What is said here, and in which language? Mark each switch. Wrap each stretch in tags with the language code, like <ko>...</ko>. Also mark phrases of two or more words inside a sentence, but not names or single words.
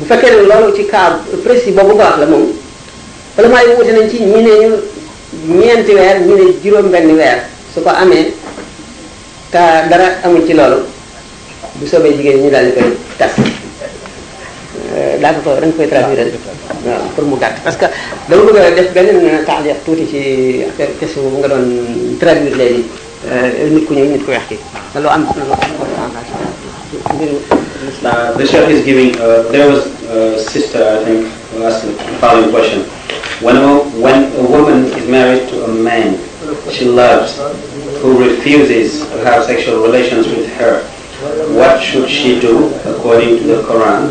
<wo>fekkee ne loolu ci</wo> <fr>cas précis</fr> <wo>boobu nga wax la moom vraiment yi wute nañ ci ñi ne ñu ñeenti weer ñi ne juróom-benn weer su ko amee te dara amul ci loolu bu soobee jigéen ñi daal di koy tas daa ko da nga koy traduire waaw pour mu gàtt</wo> <fr>parce que</fr> <wo>dama bëgg a def benn taaliq tuuti ci</wo> <fr>affaire question</fr> <wo>bu nga doon traduire léegi nit ku ñëw nit ku weex ki lu am</wo> <en>the chef is giving there was a sister I think who asked the following question when a woman is married to a man she loves who refuses to have sexual relations with her, what should she do according to the Quran?</en>